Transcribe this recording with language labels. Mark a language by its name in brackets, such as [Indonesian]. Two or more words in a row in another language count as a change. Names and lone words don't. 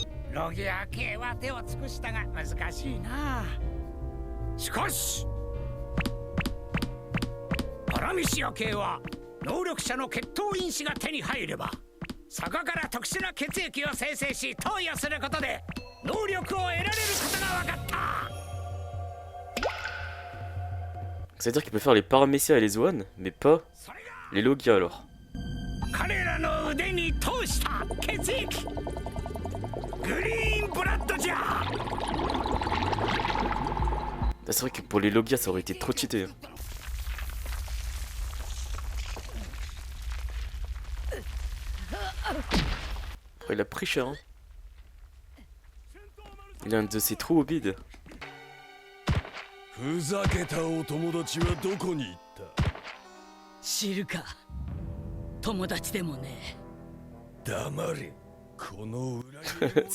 [Japanese] ロギア系は手を尽くしたが難しいな。しかしパラミシア系は能力者の血統因子が手に入ればそこから特殊な血液を生成し投与することで能力を得られることが分かった。 [French] C'est-à-dire qu'il peut faire les Paramecia et les Zoan, mais pas les Logia alors. [Japanese] 彼らの腕に通した血液グリーンブラッドじゃ。 [French] C'est vrai que pour les Logia ça aurait été trop cheaté. Oh, il a pris cher hein. Il a un de ses trous au bide. [Japanese] ふざけたお友達はどこに行った？知るか。友達でもね。黙れ。この裏切り